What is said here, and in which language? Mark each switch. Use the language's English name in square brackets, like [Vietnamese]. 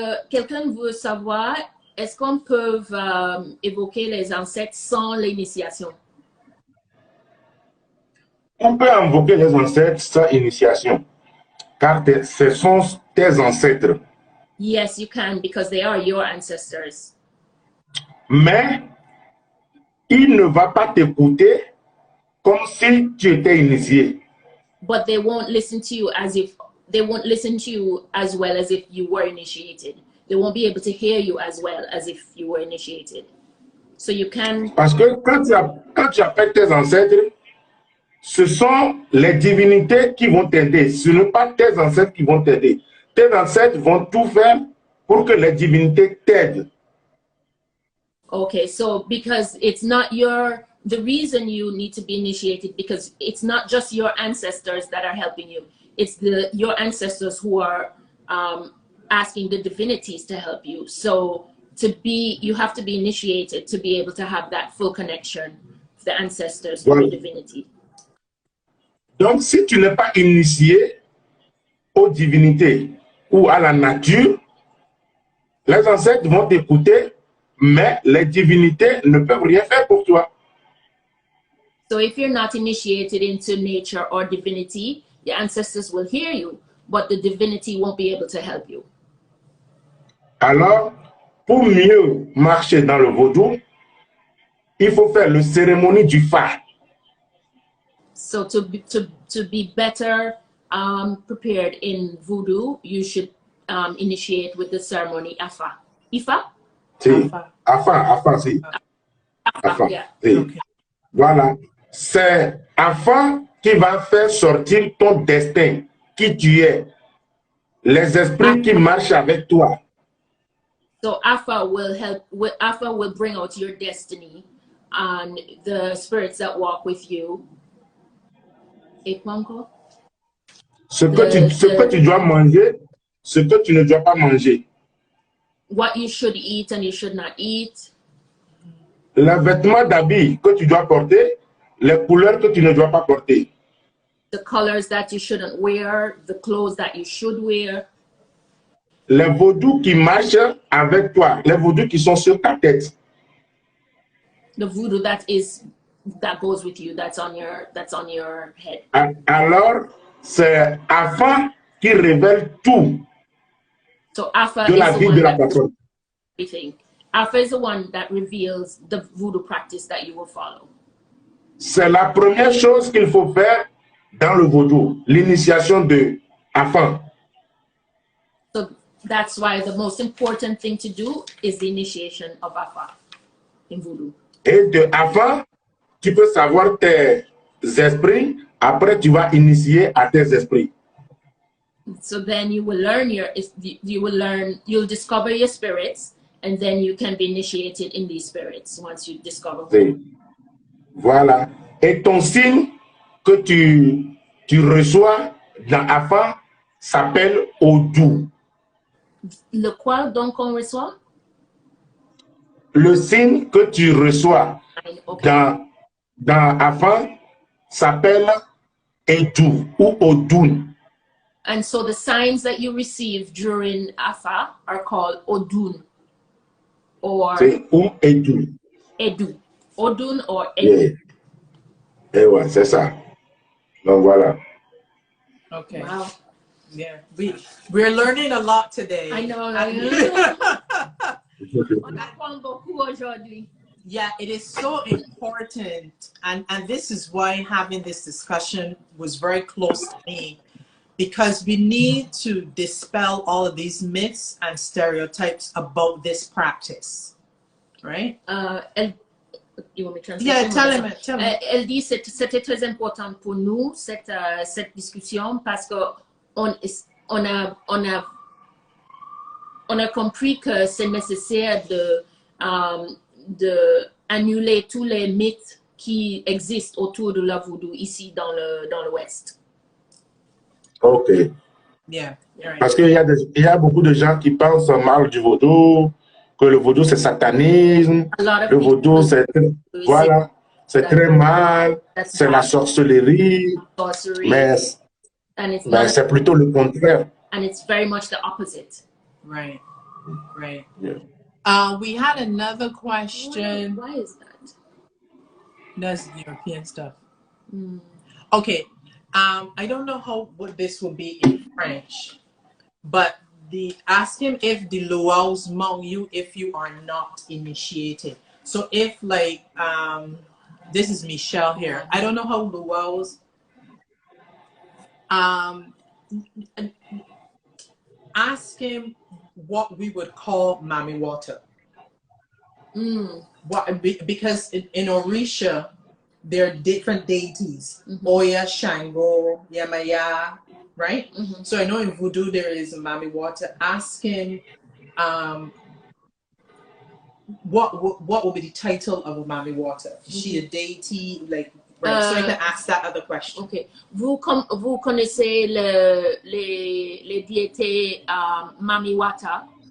[French] Quelqu'un veut savoir, est-ce qu'on peut évoquer les ancêtres sans l'initiation? On peut invoquer les ancêtres sans initiation, car ce sont tes ancêtres. [English] Yes, you can, because they are your ancestors. [French] Mais il ne va pas t'écouter comme si tu étais initié. [English] But they won't listen to you as well as if you were initiated. They won't be able to hear you as well as if you were initiated. So you can. Parce que quand tu appelles tes ancêtres, ce sont les divinités qui vont t'aider. Ce ne sont pas tes ancêtres qui vont t'aider. Tes ancêtres vont tout faire pour que les divinités t'aident. Okay, so because it's not the reason you need to be initiated, because it's not just your ancestors that are helping you. It's your ancestors who are asking the divinities to help you. So you have to be initiated to be able to have that full connection with the ancestors or the divinity. [French] Donc, si tu n'es pas initié aux divinités ou à la nature, les ancêtres vont t'écouter, mais les divinités ne peuvent rien faire pour toi. [English] So if you're not initiated into nature or divinity, the ancestors will hear you, but the divinity won't be able to help you. [French] Alors, pour mieux marcher dans le vaudou, il faut faire le cérémonie du fa. [English] So to be better prepared in voodoo, you should initiate with the ceremony Afa. Ifa? [French] Si. Afa, si. Afa. [English] Yeah. [French] Si. [English] Okay. [French] Voilà. C'est Afa qui va faire sortir ton destin, qui tu es. Les esprits qui marchent avec toi. [English] So Afa will bring out your destiny and the spirits that walk with you. [French] Et quoi encore? Ce que tu dois manger, ce que tu ne dois pas manger. [English] What you should eat and you should not eat. [French] Les vêtements d'habit que tu dois porter, les couleurs que tu ne dois pas porter. [English] The colors that you shouldn't wear, the clothes that you should wear. [French] Les vaudous qui marchent avec toi, les vaudous qui sont sur ta tête. [English] The voodoo that goes with you, that's on your head. [French] Alors, c'est Afa qui révèle tout. [English] So Afa [French] de la vie de la personne. [English] Afa is the one that reveals the voodoo practice that you will follow. [French] C'est la première chose qu'il faut faire dans le vaudou, l'initiation de Afa. [English] So that's why the most important thing to do is the initiation of Afa in voodoo. [French] Et de Afa, tu peux savoir tes esprits, après tu vas initier à tes esprits. [English] So then you'll discover your spirits, and then you can be initiated in these spirits once you discover. [French] Oui. Voilà. Et ton signe que tu reçois dans Afa s'appelle Odou. Le quoi donc on reçoit? Le signe que tu reçois [English] okay. [French] dans Afa s'appelle Edou ou Odun. [English] And so the signs that you receive during Afa are called Odun or Edu. Edu. Odun or Edu. [French] Yeah. Et ouais, c'est ça. Donc voilà. [English] Okay. Wow. Yeah, we're learning a lot today. I know. [French] On apprend beaucoup aujourd'hui. [English] Yeah, it is so important, and this is why having this discussion was very close to me, because we need to dispel all of these myths and stereotypes about this practice, right? You want me to translate? Yeah, tell him. [French] Elle dit que c'était très important pour nous cette discussion parce que on a compris que c'est nécessaire de annuler tous les mythes qui existent autour de la voodoo ici dans l'Ouest. Ok. [English] Yeah. Right. [French] Parce qu'il y a beaucoup de gens qui pensent mal du vaudou, que le vaudou c'est satanisme, le vaudou c'est voilà, c'est très mal, c'est la sorcellerie, mais c'est plutôt le contraire. [English] And it's very much the opposite. Right. Right. Yeah. We had another question. Why is that? That's European stuff. Okay. I don't know what this will be in French, but ask him if the luau's mount you if you are not initiated. So if like this is Michelle here. I don't know how luau's ask him what we would call Mamiwatta. Because in Orisha there are different deities. Oya, Shango, Yamaya, right? So I know in Voodoo there is a Mamiwatta. Ask him what will be the title of a Mamiwatta? Is she a deity? Like, right? So I can ask that other question. Okay. [French] Vous connaissez les diétés Mamiwatta?